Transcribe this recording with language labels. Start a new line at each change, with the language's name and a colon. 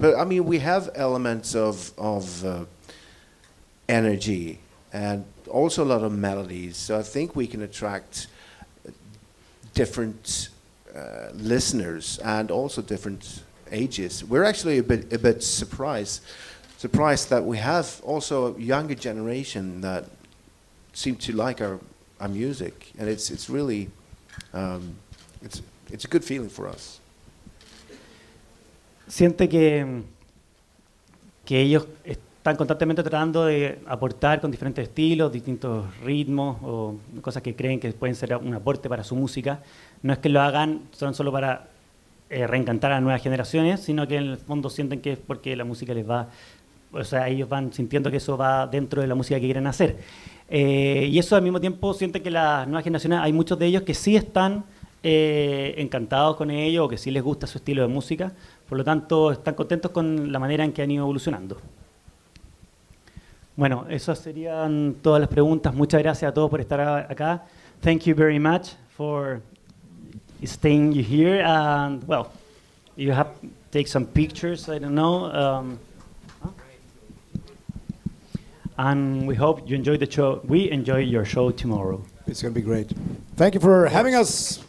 English: But I mean, we have elements of energy and also a lot of melodies, so I think we can attract different listeners and also different ages. We're actually a bit surprised that we have also a younger generation that seem to like our music, and it's really it's a good feeling for us.
Spanish: Siente que ellos están constantemente tratando de aportar con diferentes estilos, distintos ritmos o cosas que creen que pueden ser un aporte para su música. No es que lo hagan solo para reencantar a nuevas generaciones, sino que en el fondo sienten que es porque la música les va, o sea, ellos van sintiendo que eso va dentro de la música que quieren hacer. Y eso al mismo tiempo siente que las nuevas generaciones, hay muchos de ellos que sí están encantados con ello o que sí les gusta su estilo de música, por lo tanto están contentos con la manera en que han ido evolucionando. Bueno, esas serían todas las preguntas. Muchas gracias a todos por estar acá.
English: Thank you very much for staying here. And well, you have to take some pictures. I don't know. And we hope you enjoy the show. We enjoy your show tomorrow. It's going to be great. Thank you for having us.